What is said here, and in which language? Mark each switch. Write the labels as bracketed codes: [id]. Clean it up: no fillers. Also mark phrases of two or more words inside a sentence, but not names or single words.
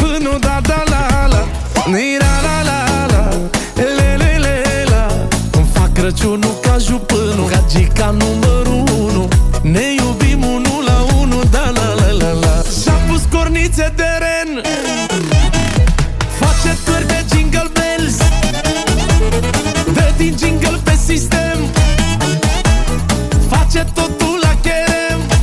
[ro] până da da la la, nira la la la, le le le la. Îmi fac Crăciunul ca jupânul, gagica numărul 1. Ne iubim unul la unul, da la la la la. Și-a pus cornițe de ren, face târg de [en] jingle bells, [ro] dă din jingle pe sistem, face totul la cherem.